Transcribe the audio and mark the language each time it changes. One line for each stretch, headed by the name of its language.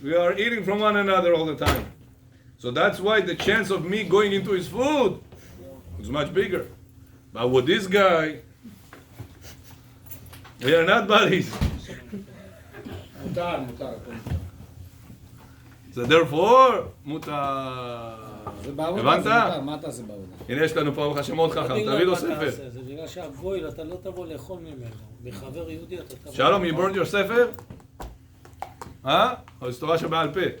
English: We are eating from one another all the time. So that's why the chance of me going into his food is much bigger. But with this guy, we are not buddies.
Hebrew: מותר.
English: So therefore, מותר.
Hebrew: זה בעבודה, הבנת? זה מותר. מה תעשה בעבודה? הנה יש לנו פה ברוך השם מאוד חכם, תביא לו ספר. זה בגלל שהגוי, אתה לא תבוא לאכול ממנו. מחבר יהודי אתה תבוא...
English: שלום, you burned your ספר?
Hebrew: או זה תורה שבעל פה?